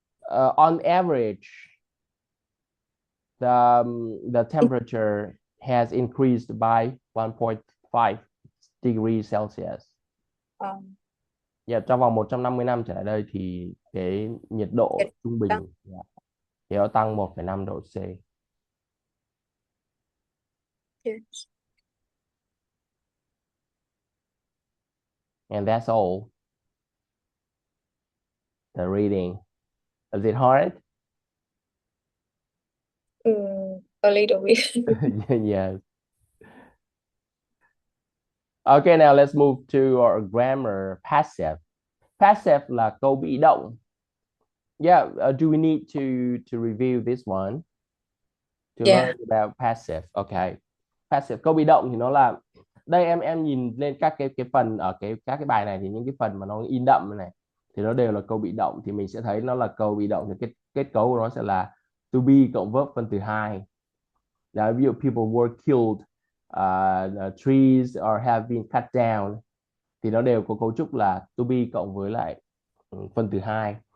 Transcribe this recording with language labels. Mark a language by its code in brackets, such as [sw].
[en] On average, the temperature has increased by 1.5 degrees Celsius. [vi] Yeah, trong vòng 150 năm trở lại đây thì cái nhiệt độ trung bình thì nó tăng 1,5 độ C. [en] Yes. And that's all. The reading. Is it hard? A little bit. Yes. Okay, now let's move to our grammar. Passive. Passive [vi] là câu bị động. [en] Yeah, do we need to review this one? To Yeah. learn about passive. Okay. [vi] Passive, câu bị động thì nó là, đây em nhìn lên các cái phần ở các cái bài này thì những cái phần mà nó in đậm này thì nó đều là câu bị động, thì mình sẽ thấy nó là câu bị động thì kết cấu của nó sẽ là to be cộng verb phân từ 2. Now, ví dụ [en] people were killed, trees or have been cut down [vi] thì nó đều có cấu trúc là to be cộng với lại phân từ 2.